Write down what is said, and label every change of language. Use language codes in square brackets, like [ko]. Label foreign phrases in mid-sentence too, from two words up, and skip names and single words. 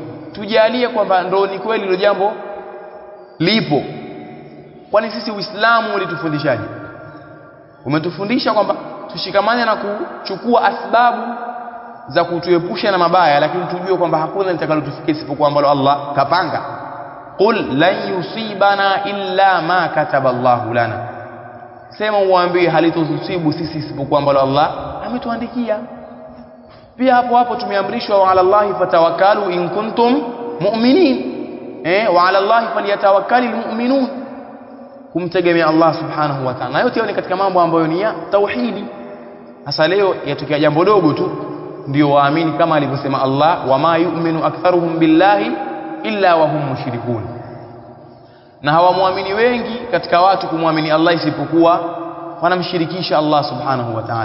[sw] Tujalie kwamba ndo ni kweli hilo jambo lipo. Kwani sisi Uislamu ulitufundishaje? Umetufundisha kwamba tushikamane na kuchukua asbabu za kutuepusha na mabaya, lakini tujue kwamba hakuna litakalotufikia isipokuwa ambalo Allah kapanga. [ar] قل لن يصيبنا إلا ما كتب الله لنا, [sw] sema uambie halitusibu sisi isipokuwa ambalo Allah ametuandikia. Pia hapo tumeamrishwa [ar] وعلى الله فتوكلوا إن كنتم مؤمنين وعلى الله فليتوكل المؤمنون, [sw] kumtegemea Allah [ar] سبحانه وتعالى. [sw] Na yote ni katika mambo ambayo ni ya tauhidi. Hasa leo yatokea jambo dogo tu ndio waamini kama alivyosema Allah, [ar] وما يؤمن أكثرهم بالله إلا وهم مشركون, [sw] na hawamuamini wengi katika watu kumwamini Allah isipokuwa wanamshirikisha Allah [ar] سبحانه وتعالى.